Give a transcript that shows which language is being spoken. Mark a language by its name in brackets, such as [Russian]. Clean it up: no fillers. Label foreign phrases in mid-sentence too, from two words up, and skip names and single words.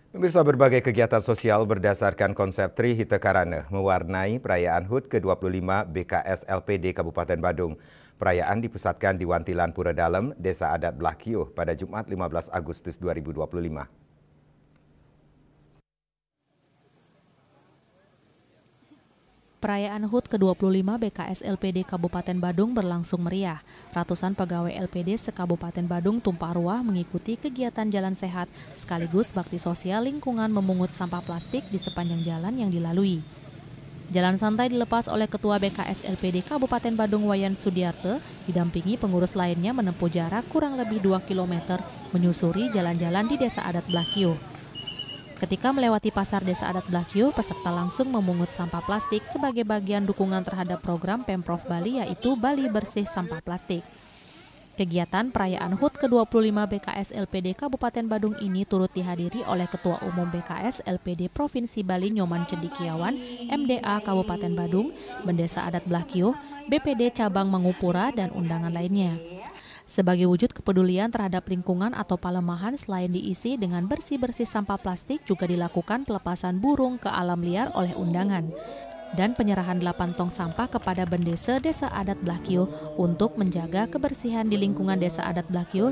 [Indonesian] Pemirsa, berbagai kegiatan sosial berdasarkan konsep Trihita Karana mewarnai perayaan HUT ke-25 BKS LPD Kabupaten Badung. Perayaan dipusatkan di Wantilan Pura Dalem, Desa Adat Blakio pada Jumat 15 Agustus 2025. Perayaan HUT ke-25 BKS LPD Kabupaten Badung berlangsung meriah. Ratusan pegawai LPD se-Kabupaten Badung tumpah ruah mengikuti kegiatan jalan sehat sekaligus bakti sosial lingkungan memungut sampah plastik di sepanjang jalan yang dilalui. Jalan santai dilepas oleh Ketua BKS LPD Kabupaten Badung Wayan Sudiarte, didampingi pengurus lainnya menempuh jarak kurang lebih 2 km menyusuri jalan-jalan di Desa Adat Blakio. Ketika melewati pasar Desa Adat Blakio, peserta langsung memungut sampah plastik sebagai bagian dukungan terhadap program Pemprov Bali yaitu Bali Bersih Sampah Plastik. Kegiatan perayaan HUT ke-25 BKS LPD Kabupaten Badung ini turut dihadiri oleh Ketua Umum BKS LPD Provinsi Bali Nyoman Cendikiawan, MDA Kabupaten Badung, Bendesa Adat Blakio, BPD Cabang Mangupura, dan undangan lainnya. Sebagai wujud kepedulian terhadap lingkungan atau Palemahan, selain diisi dengan bersih-bersih sampah plastik, juga dilakukan pelepasan burung ke alam liar oleh undangan dan penyerahan 8 tong sampah kepada Bendesa Desa Adat Blakio untuk menjaga kebersihan di lingkungan Desa Adat Blakio.